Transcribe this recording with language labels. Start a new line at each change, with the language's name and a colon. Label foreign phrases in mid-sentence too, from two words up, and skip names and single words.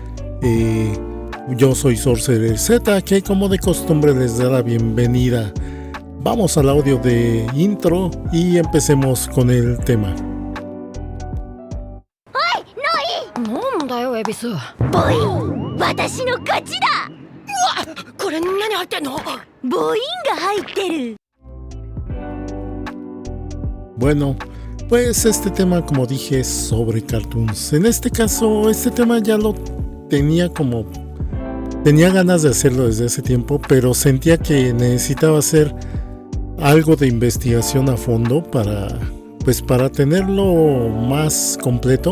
Spanish: Yo soy Sorcerer Z, que como de costumbre les da la bienvenida. Vamos al audio de intro y empecemos con el tema. ¡Ay, no!
Japanese: ¡Nanda, Ebisu! ¡Boing! ¡私の勝ちだ! ¡これなにはいての! ¡ボインがはいてる!
Spanish: Bueno, pues este tema, como dije, es sobre cartoons. En este caso, este tema ya lo tenía ganas de hacerlo desde hace tiempo, pero sentía que necesitaba hacer algo de investigación a fondo para tenerlo más completo.